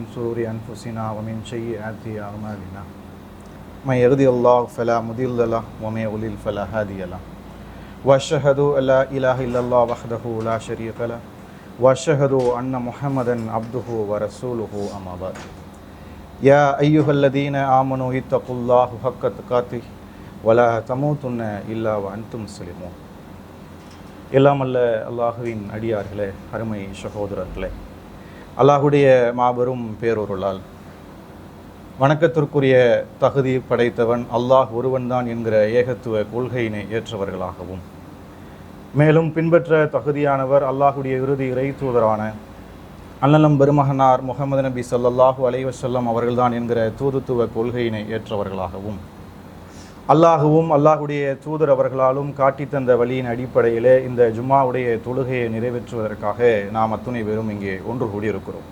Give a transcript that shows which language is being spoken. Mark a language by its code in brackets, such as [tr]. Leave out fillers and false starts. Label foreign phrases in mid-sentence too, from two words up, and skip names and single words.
[ar] شرور أنفسنا ومن سيئات أعمالنا من يهده الله فلا مضل له ومن يضلل فلا هادي له وأشهد أن لا إله إلا الله وحده لا شريك له وأشهد أن محمدا عبده ورسوله أما بعد يا أيها الذين آمنوا اتقوا الله حق تقاته ولا تموتن إلا وأنتم مسلمون. [ta] எல்லாம் அல்ல அல்லாஹுவின் அடியார்களே, அருமை சகோதரர்களே, அல்லாஹுடைய மாபெரும் பேரொருளால் வணக்கத்திற்குரிய தகுதி படைத்தவன் அல்லாஹ் ஒருவன்தான் என்கிற ஏகத்துவ கொள்கையினை ஏற்றவர்களாகவும், மேலும் பின்பற்ற தகுதியானவர் அல்லாஹுடைய இறுதி இறை தூதரான அண்ணலம் பெருமகனார் முஹம்மது நபி [ar] صلى الله عليه وسلم [ta] அவர்கள்தான் என்கிற தூதுத்துவ கொள்கையினை ஏற்றவர்களாகவும், அல்லாஹுவும் அல்லாஹுடைய தூதர் அவர்களாலும் காட்டி தந்த வழியின் அடிப்படையிலே இந்த ஜும்மாவுடைய தொழுகையை நிறைவேற்றுவதற்காக நாம் அத்துணை பேரும் இங்கே ஒன்று கூடியிருக்கிறோம்.